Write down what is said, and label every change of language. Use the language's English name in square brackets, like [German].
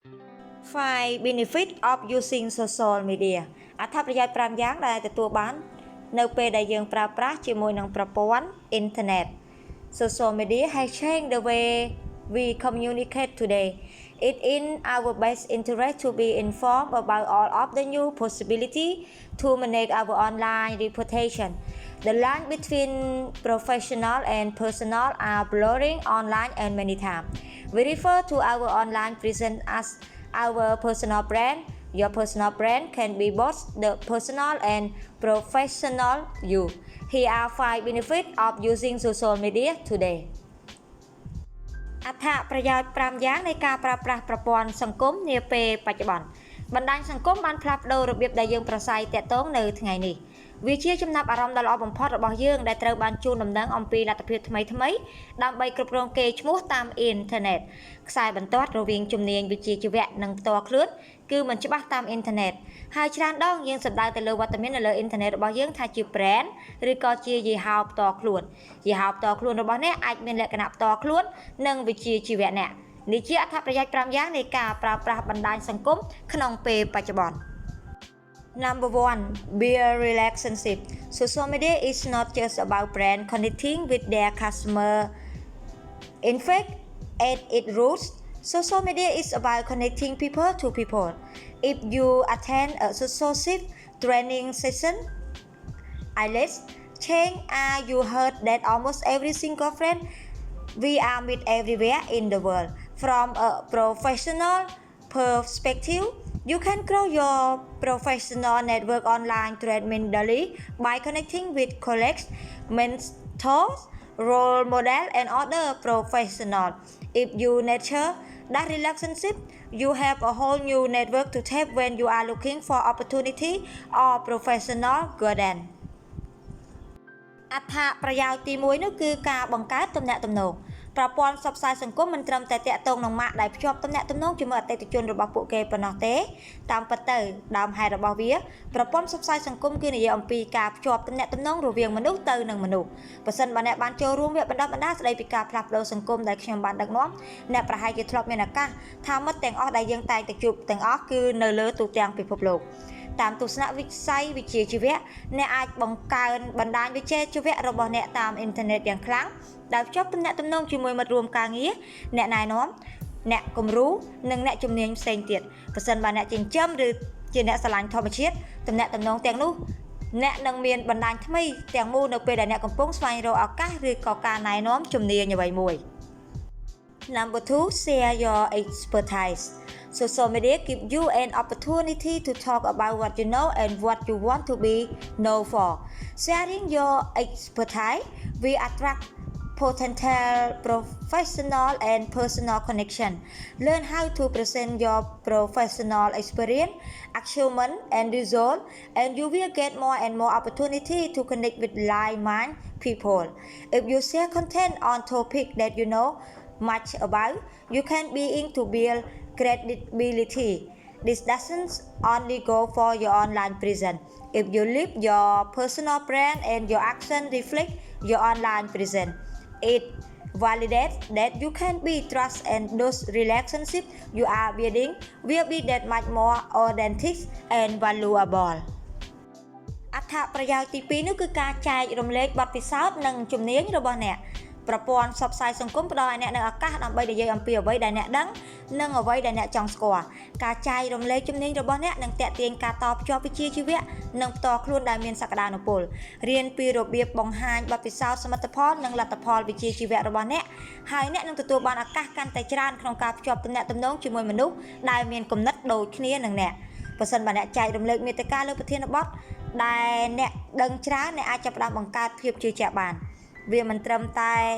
[English] 5 benefit of using social media [Khmer] អត្ថប្រយោជន៍5យ៉ាងដែលទទួលបាននៅពេលដែលយើងប្រើប្រាស់ជាមួយនឹងប្រព័ន្ធអ៊ីនធឺណិត [English] Social media has changed the way we communicate today. It in our best interest to be informed about all of the new possibility to manage our online reputation. The line between professional and personal are blurring online and many times. We refer to our online presence as our personal brand. Your personal brand can be both the personal and professional you. Here are 5 benefits of using social media today. [Khmer] អត្ថប្រយោជន៍5យ៉ាងនៃការប្រើប្រាស់ប្រព័ន្ធសង្គមនាពេលបច្ចុប្បន្នបណ្ដាញសង្គមបានផ្លាស់ប្ដូររបៀបដែលយើងប្រស័យទាក់ទងនៅថ្ងៃនេះវាជាចំណាប់អារម្មណ៍ដ៏ល្អបំផុតរបស់យើងដែលត្រូវបានជូនដំណឹងអំពីលទ្ធភាពថ្មីៗដើម្បីគ្រប់គ្រងកេរ្តិ៍ឈ្មោះតាមអ៊ីនធឺណិត ខ្សែបន្ទាត់រវាងជំនាញវិជ្ជាជីវៈនិងផ្ទាល់ខ្លួនគឺមិនច្បាស់តាមអ៊ីនធឺណិតហើយច្រើនដងយើងសម្ដៅទៅលើវត្តមាននៅលើអ៊ីនធឺណិតរបស់យើងថាជា brand ឬក៏ជាយីហោផ្ទាល់ខ្លួនយីហោផ្ទាល់ខ្លួនរបស់អ្នកអាចមានលក្ខណៈផ្ទាល់ខ្លួននិងវិជ្ជាជីវៈអ្នកនេះជាអត្ថប្រយោជន៍5យ៉ាងនៃការប្រើប្រាស់បណ្ដាញសង្គមក្នុងពេលបច្ចុប្បន្ន [English] Number 1, build relationship. Social media is not just about brand connecting with their customer. In fact, at its roots, social media is about connecting people to people. If you attend a social training session, let's change you heard that almost every single friend we are meet everywhere in the world. From a professional perspective, you can grow your professional network online tremendously by connecting with colleagues, mentors, role models, and other professionals. If you nurture that relationship, you have a whole new network to tap when you are looking for opportunity or professional guidance. [Khmer] អត្ថប្រយោជន៍ទី1នោះគឺការបង្កើតទំនាក់ទំនងប្រព័ន្ធផ្សព្វផ្សាយសង្គមមិនត្រឹមតែតាក់ទងនឹងម៉ាកដែលភ្ជាប់ទំនាក់ទំនងជាមួយអតិថិជនរបស់ពួកគេប៉ុណ្ណោះទេតាមពិតទៅដើមហេតុរបស់វាប្រព័ន្ធផ្សព្វផ្សាយសង្គមគឺនិយាយអំពីការភ្ជាប់ទំនាក់ទំនងរវាងមនុស្សទៅនឹងមនុស្សបើសិនបើអ្នកបានចូលរួមវគ្គបណ្ដុះបណ្ដាលស្ដីពីការផ្លាស់ប្ដូរសង្គមដែលខ្ញុំបានដឹកនាំអ្នកប្រហែលជាធ្លាប់មានឱកាសថាមិត្តទាំងអស់ដែលយើងតែងតែជួបទាំងអស់គឺនៅលើទូទាំងពិភពលោក តាមទស្សនវិស័យវិជ្ជាជីវៈអ្នកអាចបង្កើនបណ្ដាញវិជ្ជាជីវៈរបស់អ្នកតាមអ៊ីនធឺណិតយ៉ាងខ្លាំងដែលភ្ជាប់ទំនាក់ទំនងជាមួយមិត្តរួមការងារអ្នកណែនាំអ្នកគំរូនិងអ្នកជំនាញផ្សេងទៀតប្រសិនបើអ្នកចិញ្ចឹមឬជាអ្នកស្រឡាញ់ធម្មជាតិទំនាក់ទំនងទាំងនោះអ្នកនឹងមានបណ្ដាញថ្មីទាំងមូលនៅពេលដែលអ្នកកំពុងស្វែងរកឱកាសឬក៏ការណែនាំជំនាញអ្វីមួយ [English] Number 2, share your expertise. Social media give you an opportunity to talk about what you know and what you want to be known for. Sharing your expertise will attract potential professional and personal connection. Learn how to present your professional experience, achievement and result, and you will get more and more opportunity to connect with like-minded people. If you share content on topic that you know much about, you can begin to build credibility. This doesn't only go for your online presence. If you live your personal brand and your action reflect your online presence, it validates that you can be trust and those relationships you are building will be that much more authentic and valuable. [Khmer] អត្ថប្រយោជន៍ទី2នោះគឺការចែករំលែកបទពិសោធន៍និងជំនាញរបស់អ្នកប្រព័ន្ធផ្សព្វផ្សាយសង្គមផ្ដល់ឲ្យអ្នកនូវឱកាសដើម្បីនិយាយអំពីអ្វីដែលអ្នកដឹង និងអ្វីដែលអ្នកចង់ស្គាល់ការចែករំលែកជំនាញរបស់អ្នកនឹងទាក់ទាញការតភ្ជាប់វិជ្ជាជីវៈនិងផ្ទាល់ខ្លួនដែលមានសក្តានុពលរៀនពីរបៀបបង្ហាញបទពិសោធន៍សមិទ្ធផលនិងលទ្ធផលវិជ្ជាជីវៈរបស់អ្នកហើយអ្នកនឹងទទួលបានឱកាសកាន់តែច្រើនក្នុងការភ្ជាប់ទំនាក់ទំនងជាមួយមនុស្សដែលមានគំនិតដូចគ្នានឹងអ្នកបើសិនបើអ្នកចែករំលែកមាតិកាលើប្រធានបទដែលអ្នកដឹងច្រើនអ្នកអាចចាប់ផ្ដើមបង្កើតភាពជឿជាក់បានវាមិនត្រឹមតែ